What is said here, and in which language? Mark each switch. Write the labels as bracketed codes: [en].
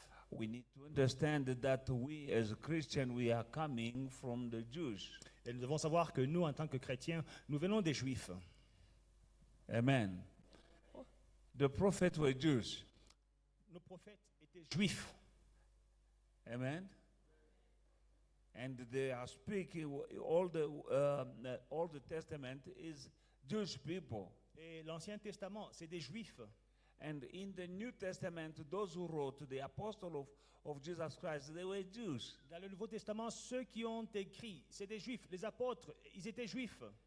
[en] we need to understand that we as Christians, we are coming from the Jews. [fr] Et nous devons savoir que nous, en tant que chrétiens, nous venons des Juifs. [en] Amen. The prophets were Jews. [fr] Nos prophètes étaient Juifs. [en] Amen. And they are speaking, all the Testament is Jewish people. [fr] Et l'Ancien Testament, c'est des Juifs. [en] And in the New Testament, those who wrote, the apostle of Jesus Christ, they were Jews. [fr] Dans le Nouveau Testament, ceux qui ont écrit, c'est des Juifs. Les apôtres, ils étaient Juifs.